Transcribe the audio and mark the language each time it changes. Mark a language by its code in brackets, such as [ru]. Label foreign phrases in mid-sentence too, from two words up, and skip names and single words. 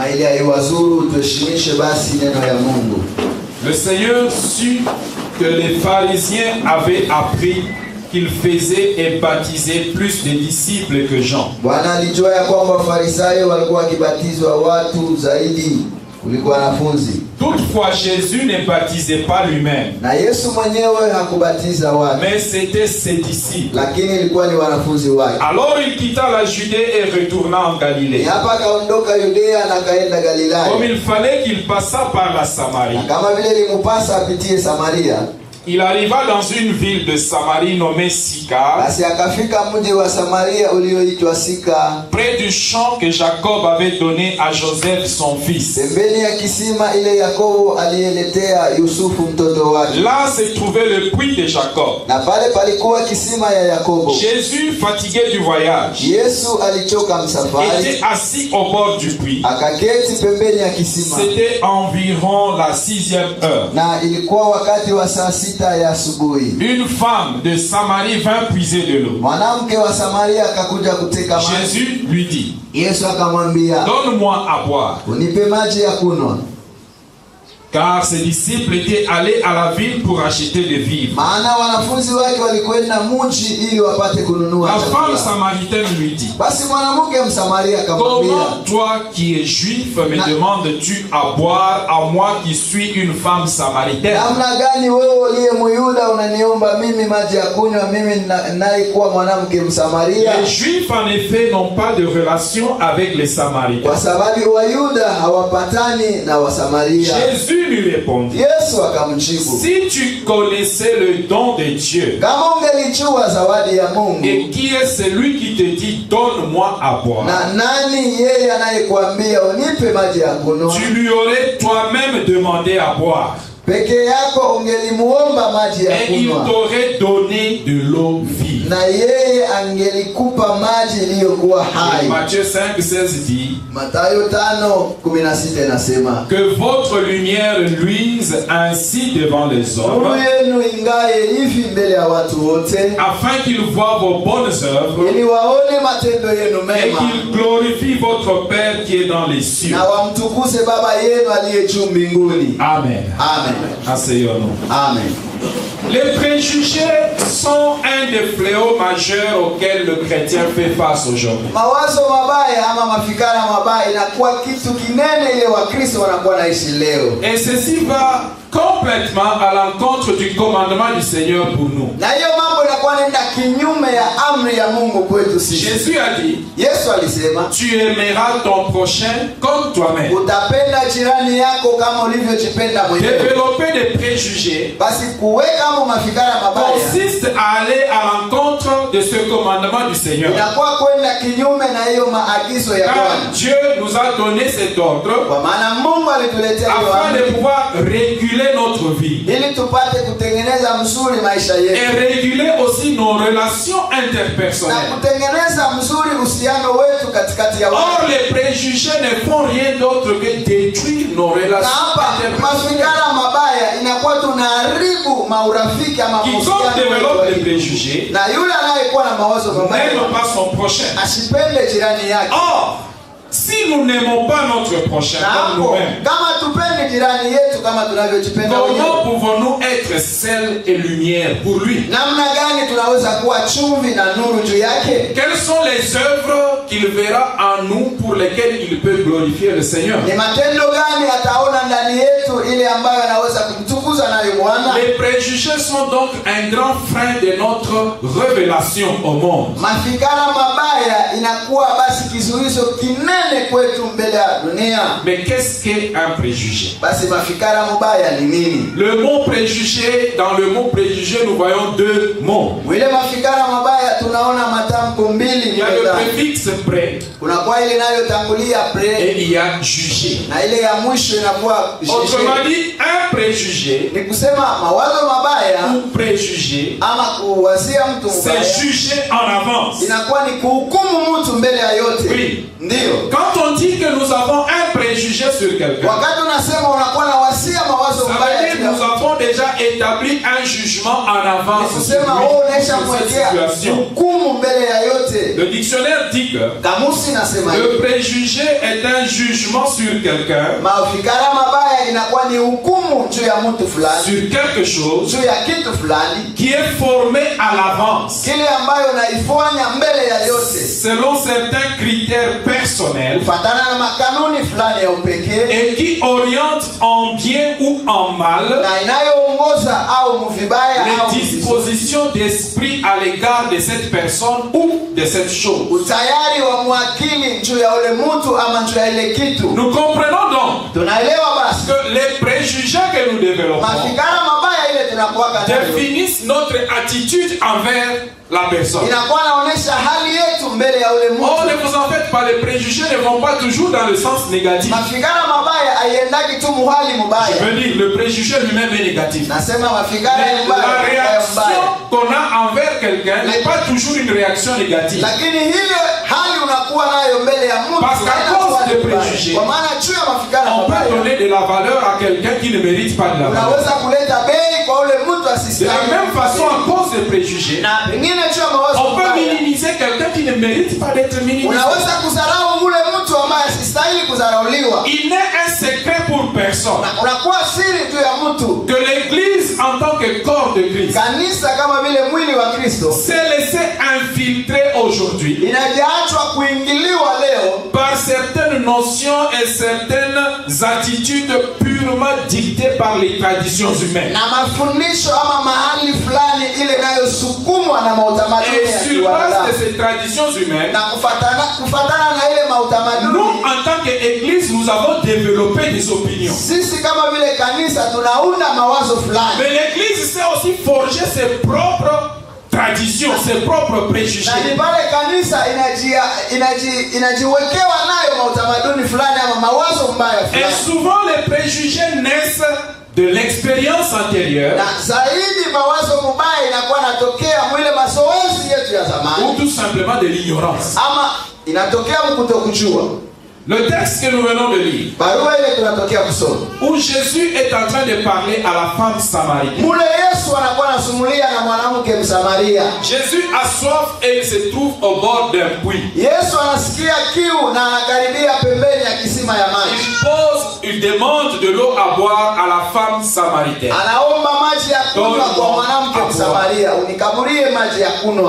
[fr] Le Seigneur sut que les pharisiens avaient appris qu'il faisait et baptisait plus de disciples que Jean. [sw] kulikuwa wanafunzi. [fr] Toutefois, Jésus ne baptisait pas lui-même. [sw] Na Yesu mwenyewe hakubatiza watu. [fr] Mais c'était ses disciples. [sw] Lakini ilikuwa ni wanafunzi wake. [fr] Alors il quitta la Judée et retourna en Galilée. [sw] Hapa kaondoka Yudea na kaenda Galilaya. [fr] Comme il fallait qu'il passât par la Samarie. [sw] Kama vile limpasa apitie Samaria. [fr] Il arriva dans une ville de Samarie nommée Sychar. [sw] Basi akafika mji wa Samaria ulioitwa Sychar, [fr] près du champ que Jacob avait donné à Joseph son fils. [sw] pembeni ya kisima ile Yakobo aliyeletea Yusufu mtoto wake. [fr] Là se trouvait le puits de Jacob. [sw] Na pale palikuwa kisima ya Yakobo. [fr] Jésus, fatigué du voyage, [sw] Yesu alichoka msafari, [fr] était assis au bord du puits. [sw] akaketi pembeni ya kisima. [fr] C'était environ la 6e heure. [sw] Na ilikuwa wakati wa saa 6 ya asubuhi. [fr] Une femme de Samarie vint puiser de l'eau. [sw] Mwanamke wa Samaria akakuja kuteka maji. [fr] Jésus lui dit, [sw] Yesu akamwambia, [fr] donne-moi à boire. [sw] unipe maji ya kunywa. [fr] Car ses disciples étaient allés à la ville pour acheter des vivres. [sw] Maana wanafunzi wake walikwenda mji ili wapate kununua [fr] La [sw] chakula. [fr] femme samaritaine lui dit, [sw] Basi mwanamke Msamaria akamwambia, [fr] comment toi qui es juif me demandes-tu à boire à moi qui suis une femme samaritaine? [sw] namna gani wewe uliye Myuda unaniomba mimi maji ya kunywa, mimi naye kuwa mwanamke Msamaria? [fr] Les juifs en effet n'ont pas de relation avec les samaritains. [sw] Kwa sababu Wayuda hawapatani na Wasamaria. [fr] Jésus lui répondit, [sw] Yesu akamjibu, [fr] si tu connaissais le don de Dieu, [sw] kama ungelijua zawadi ya Mungu, [fr] et qui est celui qui te dit donne-moi à boire, [sw] na nani yeye anayekuambia unipe maji ya kunywa, [fr] tu lui aurais toi-même demandé à boire, [sw] peke yako ungelimuomba maji ya [fr] et il [sw] kunywa, [fr] t'aurait donné de l'eau vive. [sw] na yeye angelikupa maji iliyokuwa hai. [fr] Matthieu 5:16 dit [sw] Mathayo 5:16 nasema, [fr] que votre lumière luise ainsi devant les [sw] nuru [fr] hommes, [sw] yenu ingaye hivi mbele ya watu wote, [fr] afin qu'ils voient vos bonnes œuvres [sw] ili waone matendo yenu [fr] et [sw] mema, [fr] qu'ils glorifient votre Père qui est dans les cieux. [sw] na wamtukuse Baba yenu aliye juu mbinguni. [fr] Amen. [sw] Amen. [fr] Asseyons-nous. [sw] Amen. [fr] Les préjugés sont un des fléaux majeurs auxquels le chrétien fait face aujourd'hui. [sw] Mawazo mabaya ama mafikara mabaya inakuwa kitu kinene ile Wakristo wanakuwa naishi leo. [fr] Et ceci va complètement à l'encontre du commandement du Seigneur pour nous. [sw] Na hiyo mambo inakuwa nenda kinyume ya amri ya Mungu kwetu sisi. [fr] Jésus a dit, [sw] Yesu alisema, [fr] tu aimeras ton prochain comme toi-même. [sw] utapenda jirani yako kama ulivyojipenda mwenyewe. [fr] Développer des préjugés [sw] Basi kuweka hapo mafikara mabaya [fr] consiste à aller à l'encontre de ce commandement du Seigneur. [sw] inakuwa kwenda kinyume na hiyo maagizo ya [fr] Car [sw] Bwana. [fr] Dieu nous a donné cet ordre [sw] Kwa maana Mungu alituletea hiyo [fr] afin de [sw] amri [fr] pouvoir réguler notre vie [sw] ili tupate kutengeneza mzuri maisha [fr] et [sw] yetu [fr] réguler aussi nos relations [sw] na [fr] interpersonnelles. [sw] kutengeneza mzuri uhusiano wetu katikati ya [fr] Or, [sw] watu. [fr] les préjugés ne font rien d'autre que détruire nos [sw] Na [fr] relations [sw] hapa [fr] interpersonnelles. [sw] mafikara mabaya inakuwa tunaharibu maurafiki ama [fr] Quiconque [sw] mahusiano [fr] développe des [sw] yetu. [fr] préjugés [sw] Na yule anayekuwa na mawazo mabaya [fr] n'aime pas son prochain. [sw] asipende jirani yake. [fr] Or, si nous n'aimons pas notre prochain [sw] Na [fr] comme [sw] hapo [fr] nous-mêmes, [sw] kama tupendi jirani yetu kama tunavyojipenda [fr] comment [sw] wenyewe, [fr] pouvons-nous être sel et lumière pour lui? [sw] namna gani tunaweza kuwa chumvi na nuru juu yake? [fr] Quelles sont les œuvres qu'il verra en nous pour lesquelles il peut glorifier le Seigneur? [sw] Ni matendo gani ataona ndani yetu ile ambayo anaweza kumtukuza nayo Bwana? [fr] Les préjugés sont donc un grand frein de notre révélation au monde. [sw] Mafikara mabaya inakuwa basi kizuizo kinene kwetu mbele ya dunia. [fr] Mais qu'est-ce qu'un préjugé? [sw] Basi mafikara mabaya ni nini? [fr] Le mot préjugé, dans le mot préjugé, nous voyons deux mots. [sw] Mwile mafikara mabaya tunaona matamko mbili [fr] Il y a le [sw] ndani. [fr] préfixe pré [sw] Kuna kwa ile inayotangulia pre [fr] et il y a jugé. [sw] na ile ya mwisho inakuwa [fr] Autrement dit, un préjugé [sw] ni kusema mawazo mabaya [fr] ou préjugé, [sw] ama kuwazia mtu [fr] c'est [sw] mbaya [fr] juger en avance. [sw] inakuwa ni kuhukumu mtu mbele ya yote. [fr] Oui. [sw] Ndio. [fr] Quand on dit que nous avons un préjugé sur quelqu'un, [sw] Wakati unasema unakuwa na wasia mawazo [fr] ça [sw] mbaya, [fr] veut dire que nous avons déjà établi un jugement en [sw] ni [fr] avance sur [sw] kusema [fr] lui, [sw] wewe unaisha [fr] sur cette [sw] kuwekea [fr] situation. [sw] hukumu mbele ya yote. [fr] Le dictionnaire dit que [sw] Kamusi nasema hivi. [fr] le préjugé est un jugement sur quelqu'un, [sw] Mafikara mabaya inakuwa ni hukumu juu ya mtu fulani, [fr] sur quelque chose [sw] juu ya kitu fulani, [fr] qui est formé à l'avance, [sw] kile ambayo naifanya mbele ya yote [fr] selon certains critères critères personnels [sw] kufatana na makanuni fulani ya upekee [fr] et qui orientent en bien ou en mal [sw] na inayoongoza au mvibaya au [fr] les dispositions d'esprit à l'égard de cette personne ou de cette chose. [sw] utayari wa mwakili juu ya ule mtu ama juu ya ile kitu. [fr] Nous comprenons donc [sw] Tunaelewa basi [fr] que les préjugés que nous développons [sw] mafikara mabaya ile tunakuwa nayo [fr] définissent notre attitude envers la personne. [sw] inakuwa naonesha hali yetu mbele ya ule [fr] Or, ne [sw] mtu. [fr] vous en faites pas, les préjugés ne vont pas toujours dans le sens négatif. [sw] Mafikara mabaya haiendaki tu muhali [fr] Je [sw] mubaya. [fr] veux dire, le préjugé lui-même est négatif. [sw] Nasema mafikara [fr] Mais [sw] mbaya [fr] la [sw] mbaya [fr] réaction qu'on a envers quelqu'un n'est pas toujours une réaction négative. [sw] lakini ile hali unakuwa nayo mbele ya mtu [fr] Parce qu'à [sw] haina [fr] cause [sw] kuwa [fr] des [sw] ni mbaya. [fr] préjugés, [sw] Kwa maana juu ya mafikara [fr] On peut [sw] mabaya [fr] donner de la valeur à quelqu'un qui ne mérite pas de la valeur. [sw] unaweza kuleta bei kwa ule mtu [fr] De la [sw] asistahili. [fr] même façon, à cause des préjugés, [sw] na pengine juu ya mawazo [fr] on peut [sw] mabaya [fr] minimiser quelqu'un qui ne mérite pas d'être minimisé. [sw] unaweza kudharau ule mtu ambaye asistahili kudharauliwa. [fr] Il n'est un secret pour personne [sw] Na unakuwa siri juu ya mtu. [fr] que l'Église, en tant que corps de Christ, [sw] Kanisa kama vile mwili wa Kristo [fr] s'est laissé infiltrer aujourd'hui [sw] inajaachwa kuingiliwa leo [fr] par certaines notions et certaines attitudes purement dictées par les traditions humaines. [sw] na mafundisho ama mahali fulani ile inayosukumwa na mautamaduni [fr] Et [sw] ya [fr] sur base de [sw] kiwanadamu [fr] ces traditions humaines, [sw] na kufatana na ile [fr] nous, [sw] mautamaduni. [fr] en tant qu'Église, nous avons développé des opinions. [sw] Sisi kama vile kanisa tunaunda mawazo fulani, [fr] Mais l'Église sait aussi forger ses propres traditions, ses propres préjugés. [sw] na ni pale kanisa inajiwekewa nayo mautamaduni fulani ama mawazo mbaya [fr] Et [sw] fulani. [fr] souvent, les préjugés naissent de l'expérience antérieure [sw] Na zaidi mawazo mubaya inakuwa natokea mwile mazoezi yetu ya [fr] ou [sw] zamani [fr] tout simplement de l'ignorance. [sw] ama inatokea mkutokujua. [fr] Le texte que nous venons de lire, [sw] Barua ile tunatokea kusoma [fr] où Jésus est en train de parler à la femme samaritaine. [sw] mule Yesu anakuwa anasumulia na mwanamke Msamaria. [fr] Jésus a soif et il se trouve au bord d'un puits. [sw] Yesu anasikia kiu na anakaribia pembeni ya kisima ya maji. [fr] Il demande de l'eau à boire à la femme samaritaine. [sw] Anaomba maji ya kunywa kwa mwanamke Msamaria, unikamulie maji ya kunywa.